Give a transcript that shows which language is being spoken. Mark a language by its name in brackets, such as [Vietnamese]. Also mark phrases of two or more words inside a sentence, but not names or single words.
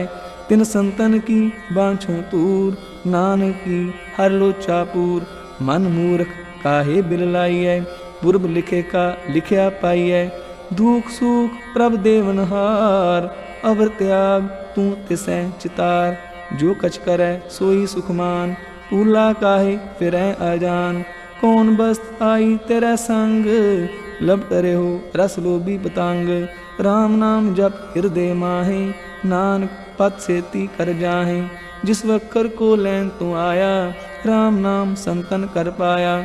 [Punjabi] ਤਿਨ ਸੰਤਨ ਕੀ ਬਾਂਛੋਂ ਤੂਰ, ਨਾਨਕ ਕੀ ਹਰ ਲੋਚਾ ਪੂਰ। ਮਨ ਮੂਰਖ ਕਾਹੇ ਬਿਲ ਲਾਇਯੈ, ਪੂਰਵ ਲਿਖੇ ਕਾ ਲਿਖਯਾ ਪਾਇਯੈ। ਦੁਖ ਸੁਖ ਪ੍ਰਭ ਦੇਵਨਹਾਰ, ਅਵਰ ਤ੍ਯਾਗ ਤੂ ਤਿਸੈ ਚਿਤਾਰ। ਜੋ ਕਛ ਕਰੈ ਸੋਈ ਸੁਖਮਾਨ, ਪੂਲਾ ਕਾਹੇ ਫਿਰੈ ਅਜਾਨ। ਕੌਣ ਬਸਤ ਆਈ ਤੇਰੇ ਸੰਗ, ਲਪਟ ਰਹਿਓ ਰਸ ਲੋਭੀ ਪਤੰਗ। ਰਾਮ ਨਾਮ ਜਪ ਹਿਰਦੇ ਮਾਹੇ, ਨਾਨਕ ਪਤ ਸੇਤੀ ਕਰ ਜਾਹੇ। ਜਿਸ ਵਖਰ ਕੋ ਲੈਣ ਤੂੰ ਆਇਆ, ਰਾਮ ਨਾਮ ਸੰਤਨ ਕਰ ਪਾਇਆ।